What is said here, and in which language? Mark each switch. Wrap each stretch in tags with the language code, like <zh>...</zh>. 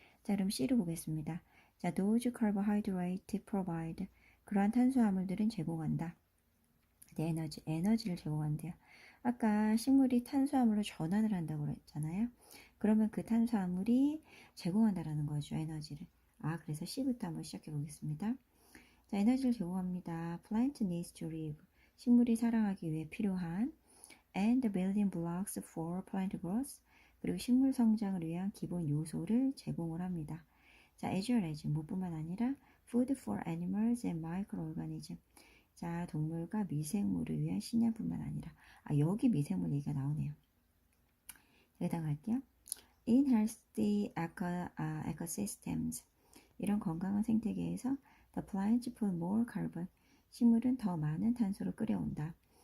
<ko>자 그럼 C로 보겠습니다. 자</ko> <en>those carbohydrate provide</en> <ko>그러한 탄수화물들은 제공한다. 네, 에너지를 제공한대요. 아까 식물이 탄수화물로 전환을 한다고 그랬잖아요. 그러면 그 탄수화물이 제공한다라는 거죠, 에너지를. 그래서 C부터 한번 시작해 보겠습니다. 자, 에너지를 제공합니다.</ko> <en>Plant needs to live.</en> <ko>식물이 살아가기 위해 필요한</ko> <en>and the building blocks for plant growth.</en> <ko>그리고 식물 성장을 위한 기본 요소를 제공을 합니다.</ko> <en>자, as well as</en> <ko>뭐뿐만 아니라</ko> <en>food for animals and microorganisms.</en> <ko>자, 동물과 미생물을 위한 식량뿐만 아니라 여기 미생물 얘기가 나오네요. 여기다 갈게요.</ko> <en>In healthy ecosystems</en> <ko>이런 건강한 생태계에서</ko> <en>the plants put more carbon</en> <ko>식물은 더 많은 탄소를 끌어온다.</ko>